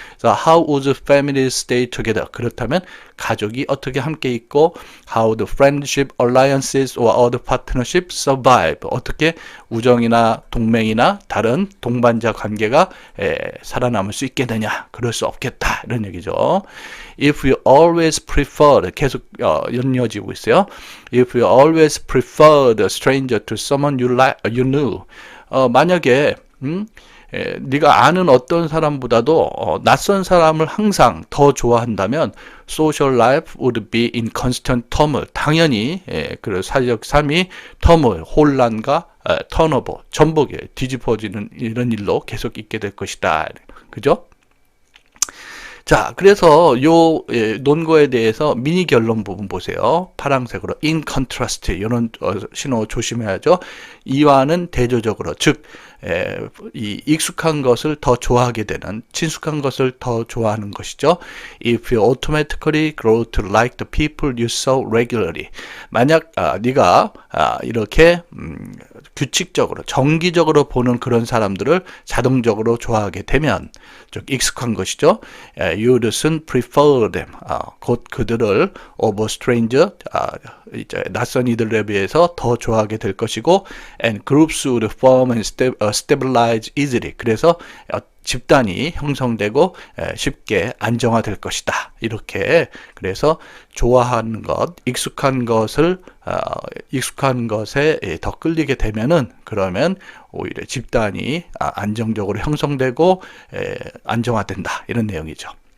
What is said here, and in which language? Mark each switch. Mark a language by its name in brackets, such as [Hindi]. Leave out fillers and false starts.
[English] So how would families stay together? [Korean] 그렇다면 가족이 어떻게 함께 있고, [English] how the friendship, alliances or other partnership survive? [Korean] 어떻게 우정이나 동맹이나 다른 동반자 관계가 살아남을 수 있겠느냐? 그럴 수 없겠다, 이런 얘기죠. [English] If you always preferred, [Korean] 계속 연이어지고 있어요. [English] If you always preferred a stranger to someone you knew. [Korean] 만약에 네가 아는 어떤 사람보다도 낯선 사람을 항상 더 좋아한다면 [English] social life would be in constant turmoil. [Korean] 당연히 그 사회적 삶이 turmoil, 혼란과 턴오버, 전복에 뒤집어지는 이런 일로 계속 있게 될 것이다. 그죠? 자, 그래서 요 논거에 대해서 미니 결론 부분 보세요. 파란색으로 [English] in contrast [Korean] 이런 신호 조심해야죠. 이와는 대조적으로, 즉 이 익숙한 것을 더 좋아하게 되는, 친숙한 것을 더 좋아하는 것이죠. [English] If you automatically grow to like the people you saw regularly. [Korean] 만약 네가 이렇게 규칙적으로, 정기적으로 보는 그런 사람들을 자동적으로 좋아하게 되면, 즉 익숙한 것이죠. [English] You would soon prefer them. [Korean] 곧 그들을 [English] over stranger, [Korean] 이제 낯선 이들에 비해서 더 좋아하게 될 것이고, [English] and groups would form and stabilize easily. [Korean] 그래서 집단이 형성되고 쉽게 안정화될 것이다. 이렇게, 그래서 좋아하는 것, 익숙한 것을 익숙한 것에 더 끌리게 되면은, 그러면 오히려 집단이 안정적으로 형성되고 안정화된다. 이런 내용이죠.